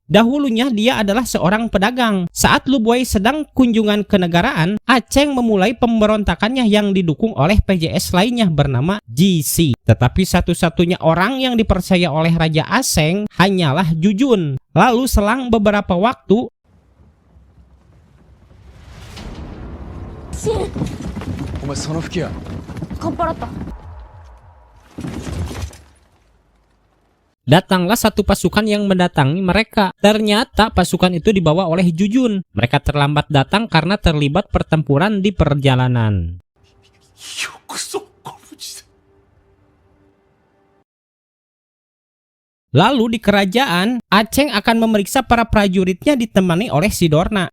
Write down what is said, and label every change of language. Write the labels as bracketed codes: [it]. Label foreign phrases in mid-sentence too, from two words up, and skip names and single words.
[id] Dahulunya dia adalah seorang pedagang. Saat Lubuai sedang kunjungan kenegaraan, Aceng memulai pemberontakannya yang didukung oleh PJS lainnya bernama GC. Tetapi satu-satunya orang yang dipercaya oleh Raja Aseng hanyalah Jujun. Lalu selang beberapa waktu, [ja] Shin! お前その吹き矢。カンパラッタ。 [id] datanglah satu pasukan yang mendatangi mereka. Ternyata pasukan itu dibawa oleh Jujun. Mereka terlambat datang karena terlibat pertempuran di perjalanan. Lalu di kerajaan, Aceng akan memeriksa para prajuritnya ditemani oleh si Dorna.